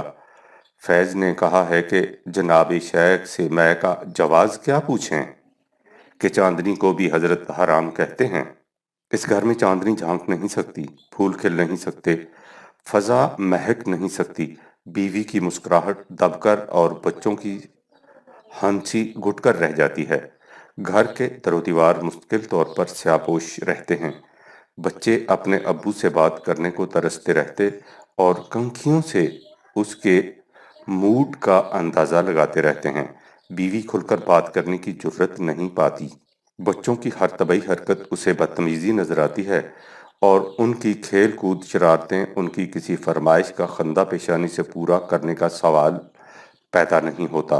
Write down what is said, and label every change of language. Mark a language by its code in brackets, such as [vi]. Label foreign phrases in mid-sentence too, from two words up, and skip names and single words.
[ur] فیض نے کہا ہے کہ جناب شیخ سے میں کا جواز کیا پوچھیں کہ چاندنی کو بھی حضرت حرام کہتے ہیں۔ اس گھر میں چاندنی جھانک نہیں سکتی، پھول کھل نہیں سکتے، فضا مہک نہیں سکتی، بیوی کی مسکراہٹ دب کر اور بچوں کی ہنسی گھٹ کر رہ جاتی ہے۔ گھر کے در و دیوار مستقل طور پر سیاہپوش رہتے ہیں، بچے اپنے ابو سے بات کرنے کو ترستے رہتے اور کنکھیوں سے اس کے موڈ کا اندازہ لگاتے رہتے ہیں، بیوی کھل کر بات کرنے کی جرت نہیں پاتی، بچوں کی ہر طبعی حرکت اسے بدتمیزی نظر آتی ہے اور ان کی کھیل کود شرارتیں ان کی کسی فرمائش کا خندہ پیشانی سے پورا کرنے کا سوال پیدا نہیں ہوتا۔